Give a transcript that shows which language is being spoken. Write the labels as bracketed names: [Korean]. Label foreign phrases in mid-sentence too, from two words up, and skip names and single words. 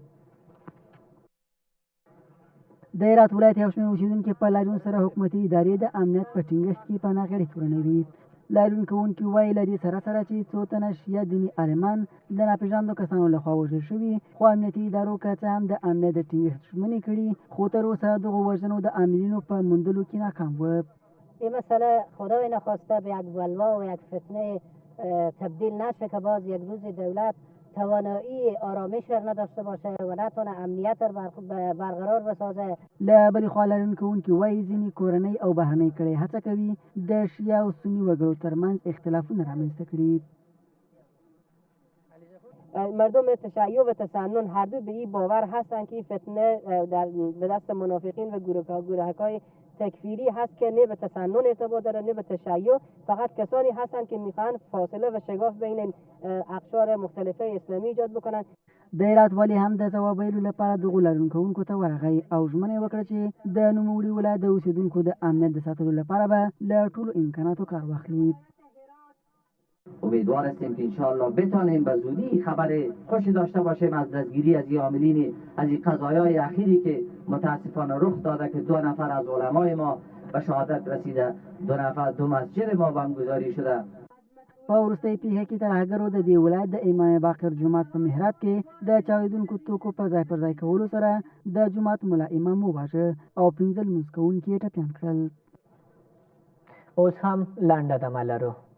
[Pashto] د هرات ولایت یو شمېر اوسېدونکي په لاریون سره حکومتي ادارې د امنیت په ټینګښت کې پناه غړي تورنوي. لاریون کوونکي وایي له دې سره چې څو تنه شیعه دیني عالمان د ناپېژاندو کسانو لخوا وژل شوي، خو امنیتي ادارو که څه هم د امنیت د ټینګښت ژمنې کړي، خو تر اوسه دغو وژنو د عاملینو په موندلو کې ناکام و. [Persian] این مسئله خدای نخواسته به یک بلوا و یک فتنه تبدیل نشه که باز یک روز دولت توانایی آرامش را نداشته باشه و نتونه امنیت را برقرار بسازه. [Pashto] له بلې خوا لاریون کوونکي وایي ځینې کورنۍ او بهرنۍ کړۍ هڅه کوي د شیعه او سني وګړو ترمنځ اختلافونه رامنځته کړي. [Persian] مردم تشیع و تسنن هر دو به این باور هستند که این فتنه به دست منافقین و گروه‌های تکفیری هست که نه به تسنن ارتباط داره نه به تشیع، فقط کسانی هستند که میخوان فاصله و شگاف بین اقشار مختلفه اسلامی ایجاد بکنن. [Pashto] د هرات والي هم د ځواب ویلو لپاره دغو لاریون کوونکو ته ورغی او ژمنه یې وکړه چې د نوموړي ولایت د اوسېدونکو د امنیت د ساتلو لپاره به له ټولو امکاناتو کار واخلي. [Persian] امیدوار هستیم که انشاءالله بتانیم به زودی خبر خوشی داشته باشیم از دستگیری از این عاملین از این قضایای اخیری که متاسفانه رخ داده که 2 نفر از علمای ما به شهادت رسیده، 2 مسجد ما بمبگذاری شده. [Pashto] په وروستۍ پیښه کې ترهګرو د دې ولایت د امام باقر جومات په محراب کې د چاودېدونکو توکو په ځای پر ځای کولو سره د جومات ملا امام وواژه او 15 لمونځ کوونکي یې ټپیان کړل. اوس هم لنډه دمه لرو.